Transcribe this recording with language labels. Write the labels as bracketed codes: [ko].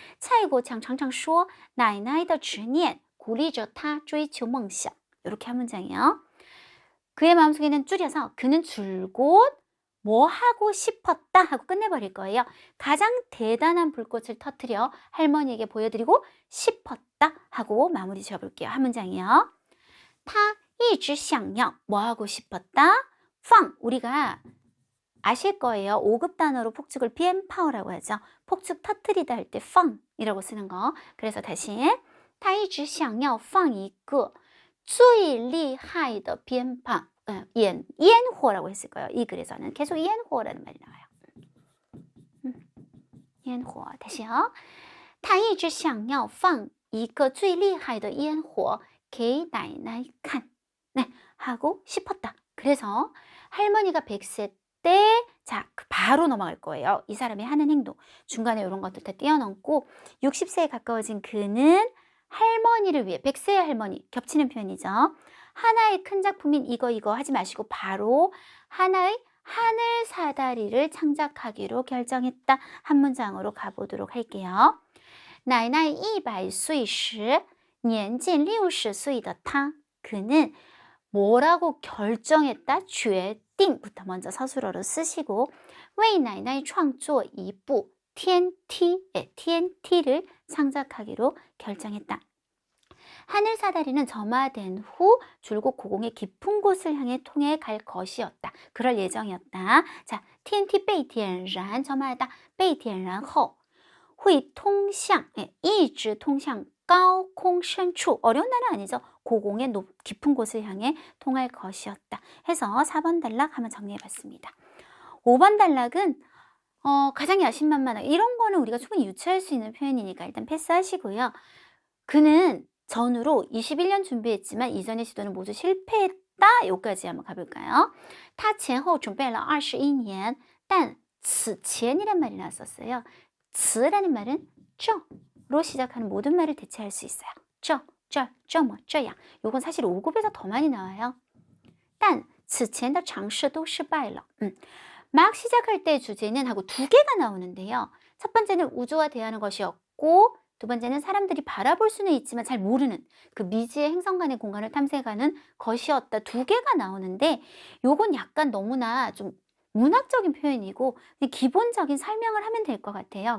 [zh] 蔡国强常常说奶奶的执念鼓励着他追求梦想. [ko] 이렇게 한 문장이에요. 그의 마음속에는 줄여서 그는 줄곧 뭐 하고 싶었다 하고 끝내버릴 거예요. 가장 대단한 불꽃을 터뜨려 할머니에게 보여드리고 싶었다 하고 마무리 지어볼게요. 한 문장이요. [zh] 他一直想要 [ko] 뭐 하고 싶었다? 放 우리가 아실 거예요. 5급 단어로 폭죽을 비엔파오라고 하죠. 폭죽 터뜨리다 할 때 放이라고 쓰는 거. 그래서 다시 [zh] 他一直想要放一个最厉害的鞭炮 烟火라고 했을 거예요. [ko] 이 글에서는 계속烟火라는 말이 나와요. 烟火 다시요. [zh] 他一直想要放一个最厉害的烟火给奶奶看 [ko] 네, 하고 싶었다. 그래서 할머니가 100세 때 자, 바로 넘어갈 거예요. 이 사람이 하는 행동. 중간에 이런 것들 다 띄어넣고 60세에 가까워진 그는 할머니를 위해 100세의 할머니 겹치는 표현이죠. 하나의 큰 작품인 이거 하지 마시고 바로 하나의 하늘 사다리를 창작하기로 결정했다. 한 문장으로 가보도록 할게요. [zh] 奶奶100岁时年近60岁的他 [ko] 그는 뭐라고 결정했다? 决定부터 먼저 서술어로 쓰시고 [zh] 为奶奶创作一部天梯, [ko] TNT를 창작하기로 결정했다. 하늘 사다리는 점화된 후 줄곧 고공의 깊은 곳을 향해 통해 갈 것이었다. 그럴 예정이었다. [zh] 자, TNT 被点燃 [ko] 점화하다 [zh] 被点燃后会通向一直通向高空深处 [ko] 어려운 단어 아니죠. 고공의 깊은 곳을 향해 통할 것이었다. 해서 4번 단락 한번 정리해봤습니다. 5번 단락은 가장 야심만만하게 이런 거는 우리가 충분히 유추할 수 있는 표현이니까 일단 패스하시고요. 그는 전후로 21년 준비했지만 이전의 시도는 모두 실패했다. 여기까지 한번 가볼까요? [zh] 他前后准备了21年但此前 [ko] 이란 말이 나왔었어요. 此라는 말은 这로 시작하는 모든 말을 대체할 수 있어요. 这样 요건 사실 5급에서 더 많이 나와요. [zh] 但此前的尝试都失败了. [ko] 막 시작할 때 주제는 하고 두 개가 나오는데요. 첫 번째는 우주와 대하는 것이었고 두 번째는 사람들이 바라볼 수는 있지만 잘 모르는 그 미지의 행성 간의 공간을 탐색하는 것이었다. 두 개가 나오는데 요건 약간 너무나 좀 문학적인 표현이고 그냥 기본적인 설명을 하면 될 것 같아요.